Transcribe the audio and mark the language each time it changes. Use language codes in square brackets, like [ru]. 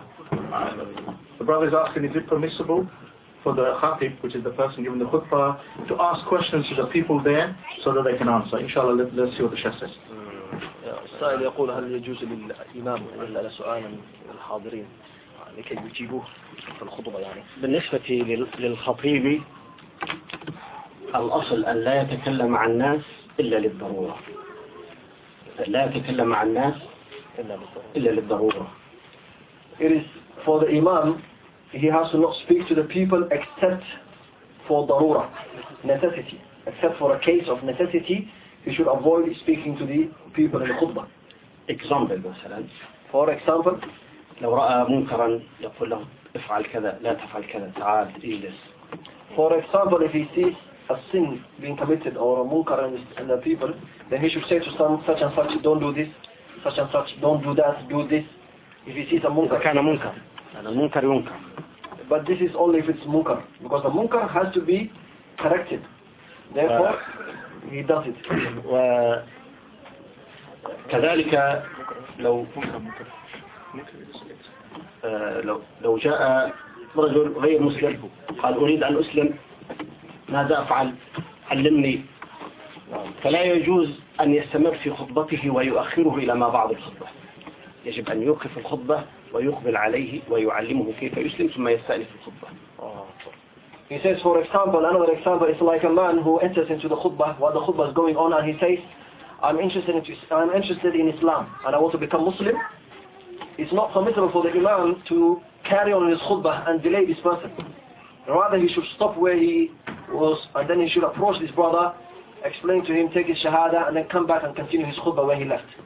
[en] The brother is asking, is it permissible for the khatib, which is the person giving the khutbah, to ask questions to the people there so that they can answer? Inshallah, let's see what the sheikh says. [ar] السائل يقول هل يجوز للإمام أن يسأل سؤالا الحاضرين لكي يجيبوه في الخطبة يعني؟ بالنسبة للخطيب الأصل أن لا يتكلم عن الناس إلا للضرورة. لا يتكلم عن الناس إلا للضرورة. [en] It is for the imam, he has to not speak to the people except for ضرورة, necessity. Except for a case of necessity, he should avoid speaking to the people in the khutbah. Example, [ar] مثلا. [en] For example, [ar] لو رأى منكرا يقول له افعل كذا لا تفعل كذا تعال اجلس. [en] For example, if he sees a sin being committed or a munkar in the people, then he should say to some such and such, don't do this, such and such, don't do that, do this. If he sees a munkar. [ar] كان منكر. أنا منكر ينكر. [en] But this is only if it's munkar, because the munkar has to be corrected. Therefore, he does it. [ar] وكذلك لو لو جاء رجل غير مسلم قال أريد أن أسلم ماذا أفعل علمني. فلا يجوز أن يستمر في خطبته ويؤخره إلى ما بعد الخطبة. يجب أن يوقف الخطبة ويقبل عليه ويعلمه كيف يسلم ثم يستأنف الخطبة. [en] He says, for example, another example is like a man who enters into the khutbah while the khutbah is going on, and he says, I'm interested in Islam and I want to become Muslim. It's not permissible for the imam to carry on his khutbah and delay this person. Rather, he should stop where he was and then he should approach this brother, explain to him, take his shahada, and then come back and continue his khutbah where he left.